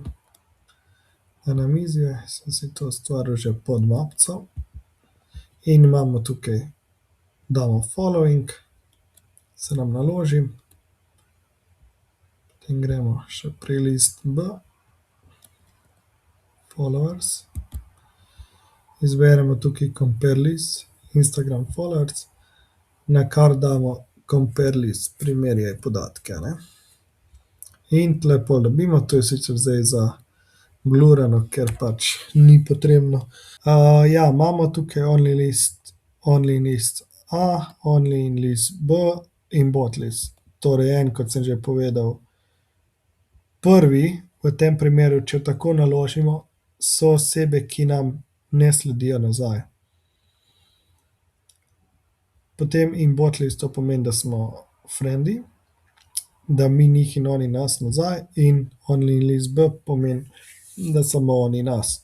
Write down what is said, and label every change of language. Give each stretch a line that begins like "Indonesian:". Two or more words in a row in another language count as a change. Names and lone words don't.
Slovenian: Na namizje sem si to ustvaril že pod mapco in imamo tukaj, damo following, se nam naloži. Potem gremo še pri
English: list B, followers.
Slovenian: Izberemo tukaj
English: compare list, Instagram followers,
Slovenian: nakar damo
English: compare list,
Slovenian: primerjaj podatke, ne. In tule pol dobimo, to je sicer zdaj zablurano, ker pač ni potrebno. Ja, imamo tukaj
English: only list A, only in list B
Slovenian: in
English: bot list.
Slovenian: Torej en, kot sem že povedal, prvi, v tem primeru, če tako naložimo, so osebe, ki nam ne sledijo nazaj. Potem in
English: bot list,
Slovenian: to pomeni, da smo frendi, da mi njih in oni nas nazaj, in
English: only list B
Slovenian: pomeni, da samo oni nas.